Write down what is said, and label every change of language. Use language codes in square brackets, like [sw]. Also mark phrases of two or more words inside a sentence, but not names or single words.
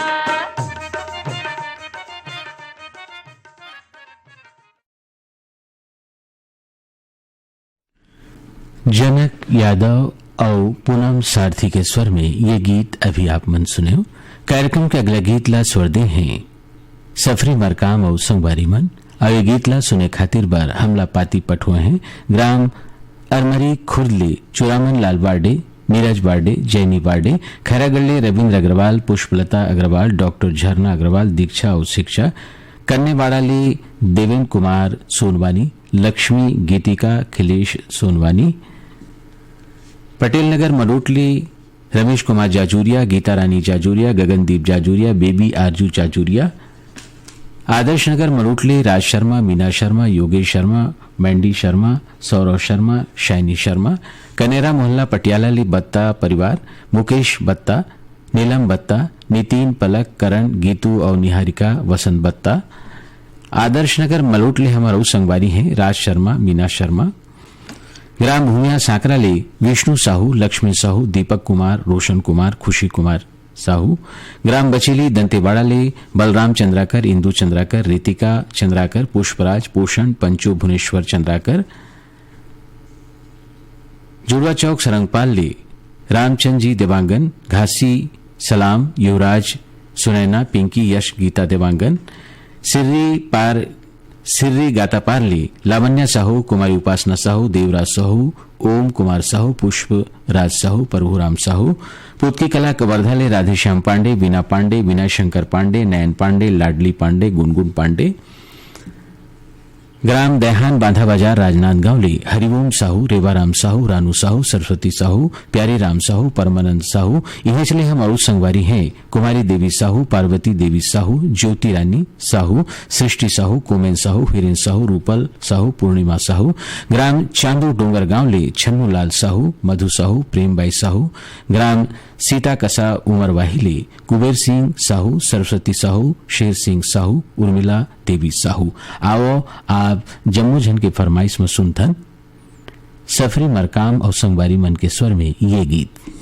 [hne] जनक यादव और पूनम सारथी के स्वर में ये गीत अभी आप मन सुने हो। कार्यक्रम के अगला गीत ला स्वर दे हैं सफरी मरकाम और संगवारी मन और ये गीत ला सुने खातिर बार हमला पाती पठुए हैं ग्राम अरमरी खुर्दले चुरामन लाल बार्डे नीरज बार्डे जैनी बार्डे खैरागढ़ले रविंद्र अग्रवाल पुष्पलता अग्रवाल डॉक्टर झरना अग्रवाल दीक्षा और शिक्षा कन्नेवाड़ाले देवेंद्र कुमार सोनवानी लक्ष्मी गीतिका खिलेश सोनवानी पटेल नगर मलोटली रमेश कुमार जाजूरिया गीता रानी जाजूरिया गगनदीप जाजूरिया बेबी आरजू जाजूरिया आदर्श नगर मलोटली राज शर्मा मीना शर्मा योगेश शर्मा मैंडी शर्मा सौरव शर्मा शाइनी शर्मा कनेरा मोहल्ला पटियाला बत्ता परिवार मुकेश बत्ता नीलम बत्ता नितिन पलक करण गीतू और निहारिका वसंत बत्ता आदर्श नगर मलोटले हमारा संगवारी हैं राज शर्मा मीना शर्मा ग्राम भूमिया सांकराले विष्णु साहू लक्ष्मी साहू दीपक कुमार रोशन कुमार खुशी कुमार साहू ग्राम बचेली दंतेवाड़ाले बलराम चंद्राकर इंदू चंद्राकर रितिका चंद्राकर पुष्पराज पोषण पंचो भुवनेश्वर चंद्राकर जुड़वा चौक सरंगपाल ले रामचंद जी देवांगन घासी सलाम युवराज सुनैना पिंकी यश गीता देवांगन सिर्री गातापार ले लावण्या साहू कुमारी उपासना साहू देवराज साहू ओम कुमार साहू पुष्प राज साहू प्रभुराम साहू पुतकी कला कवर्धा ले राधेश्याम पांडे बीना पांडे विनय शंकर पांडे नयन पांडे लाडली पांडे गुनगुन पांडे ग्राम देहान बांधा बाजार राजनांदगांव ले हरिओम साहू रेवाराम साहू रानू साहू सरस्वती साहू प्यारी राम साहू परमानंद साहू इन्हें चले हम और संगवारी हैं कुमारी देवी साहू पार्वती देवी साहू ज्योति रानी साहू सृष्टि साहू कोमेन साहू हिरेन साहू रूपल साहू पूर्णिमा साहू ग्राम चांदू डोंगर गांव ले छन्नू लाल साहू मधु साहू प्रेमबाई साहू ग्राम सीता कसा उमर वाहिले कुबेर सिंह साहू सरस्वती साहू शेर सिंह साहू उर्मिला देवी साहू आओ आप जम्मू झन के फरमाइश में सुनथन सफरी मरकाम और संगवारी मन के स्वर में ये गीत